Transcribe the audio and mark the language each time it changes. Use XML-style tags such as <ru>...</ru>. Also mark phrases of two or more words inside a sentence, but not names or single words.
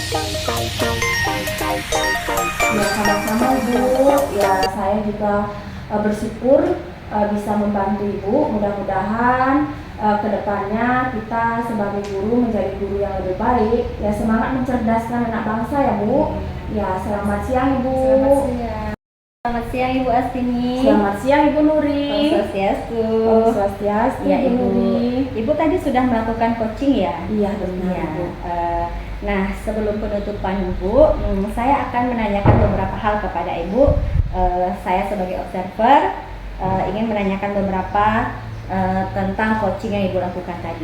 <id>Ya, sama-sama Ibu. Ya, saya juga bersyukur bisa membantu Ibu. Mudah-mudahan kedepannya kita sebagai guru menjadi guru yang lebih baik. Ya, semangat mencerdaskan anak bangsa ya Bu. Ya, selamat siang Ibu. Selamat siang. Selamat siang Ibu Astini. Selamat siang Ibu Nuri.</id> <ban>Om Swastiastu. Om Swastiastu,</ban> <id>Ya, Ibu Ibu. Nuri. Ibu tadi sudah melakukan coaching ya? Iya benar Ya. Ibu. Nah, sebelum penutupan Ibu, saya akan menanyakan beberapa hal kepada Ibu. Saya sebagai observer ingin menanyakan beberapa tentang coaching yang Ibu lakukan tadi.</id>